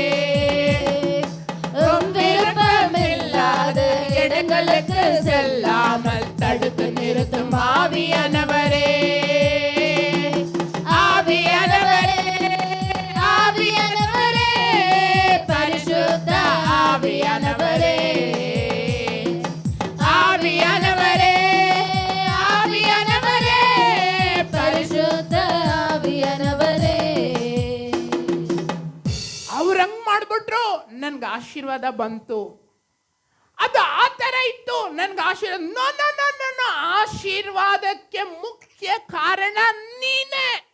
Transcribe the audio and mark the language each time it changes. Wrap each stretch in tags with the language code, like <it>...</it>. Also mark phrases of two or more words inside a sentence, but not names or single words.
<ta>உம் விருப்பம் இல்லாத இடங்களுக்கு செல்லாமல் தடுத்து நிறுத்தும் ஆவியானவரே. ஆவியானவரே, ஆவியானவரே, பரிசுத்த ஆவியானவரே. ஆவியானவரே, ஆவியானவரே, பரிசுத்த ஆவியானவரே.</ta> <kn>ಅವ್ರು ಹಂಗ್ ಮಾಡ್ಬಿಟ್ರು, ನನ್ಗೆ ಆಶೀರ್ವಾದ ಬಂತು. ಅದು ಆ ಥರ ಇತ್ತು, ನನ್ಗೆ ಆಶೀರ್ವಾದ.</kn> <en>no no no no no,</en> <kn>ಆಶೀರ್ವಾದಕ್ಕೆ ಮುಖ್ಯ ಕಾರಣ ನೀನೇ.</kn>